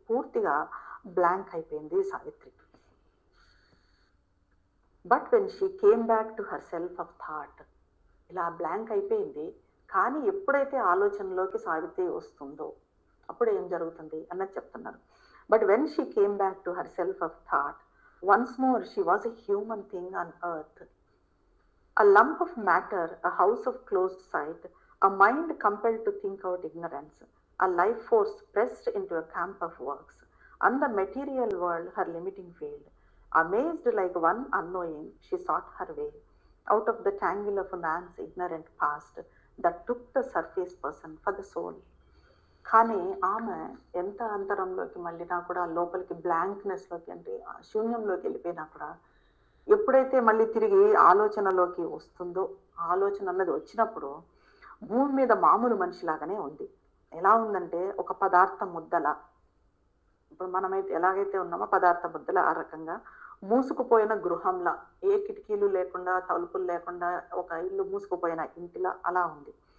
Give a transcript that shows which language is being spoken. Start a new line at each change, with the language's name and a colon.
Telugu: పూర్తిగా బ్లాంక్ అయిపోయింది Savitri.
English: but when she came back to her self of thought,
Telugu: ఇలా blank అయిపోయింది. కానీ ఎప్పుడైతే ఆలోచనలోకి సావిత్రి వస్తుందో అప్పుడు ఏం జరుగుతుంది అన్నది చెప్తున్నారు.
English: But when she came back to her self of thought, once more she was a human thing on earth, a lump of matter, a house of closed sight, a mind compelled to think out ignorance, a life force pressed into a camp of works, and the material world her limiting field. Amazed like one unknowing, she sought her way out of the tangle of a man's ignorant past that took the surface person for the soul.
Telugu: కానీ ఆమె ఎంత అంతరంలోకి మళ్ళినా కూడా, లోపలికి బ్లాంక్నెస్లోకి అంటే శూన్యంలోకి వెళ్ళిపోయినా కూడా, ఎప్పుడైతే మళ్ళీ తిరిగి ఆలోచనలోకి వస్తుందో, ఆలోచన అన్నది వచ్చినప్పుడు భూమి మీద మామూలు మనిషిలాగానే ఉంది. ఎలా ఉందంటే ఒక పదార్థ ముద్దల, ఇప్పుడు మనమైతే ఎలాగైతే ఉన్నామో పదార్థ ముద్దల ఆ రకంగా మూసుకుపోయిన గృహంలా, ఏ కిటికీలు లేకుండా తలుపులు లేకుండా ఒక ఇల్లు మూసుకుపోయిన ఇంటిలా అలా ఉంది.